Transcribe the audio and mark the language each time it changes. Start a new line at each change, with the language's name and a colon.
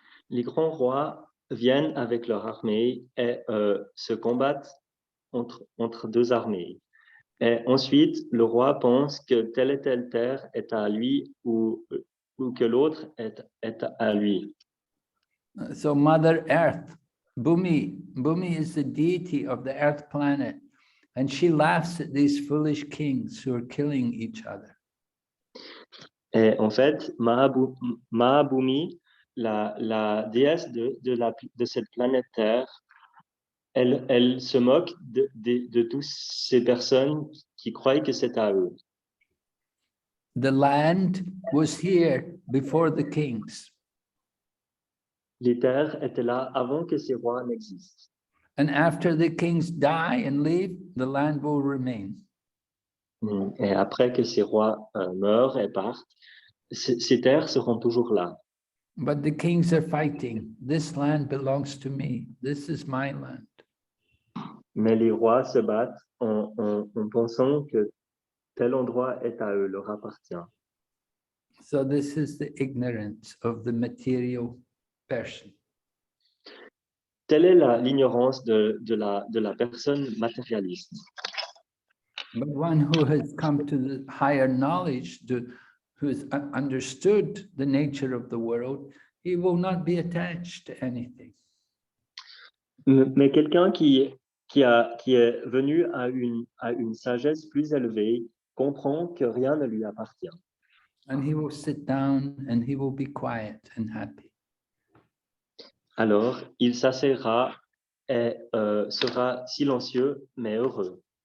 French: Les grands rois viennent avec leur armée et se combattent entre deux armées. Et ensuite, le roi pense que telle et telle terre est à lui ou que l'autre est à lui.
English: So Mother Earth, Bhumi is the deity of the earth planet. And she laughs at these foolish kings who are killing each other.
French: Et en fait, Mahabhumi, la déesse de cette planète Terre, elle se moque de toutes ces personnes qui croient que c'est à eux.
English: The land was here before the kings.
French: Les terres étaient là avant que ces rois n'existent.
English: And after the kings die and leave, the land will remain.
French: Et après que ces rois meurent et partent, ces terres seront toujours là.
English: But the kings are fighting. This land belongs to me. This is my land.
French: Mais les rois se battent en pensant que tel endroit est à eux, leur appartient.
English: So this is the ignorance of the material person.
French: Telle est l'ignorance de la personne matérialiste.
English: But one who has come to the higher knowledge, who has understood the nature of the world, he will not be attached to anything.
French: Mais quelqu'un qui est venu à une sagesse plus élevée comprend que rien ne lui appartient.
English: And he will sit down and he will be quiet and happy.
French: Alors, il s'asseyra et sera silencieux mais heureux.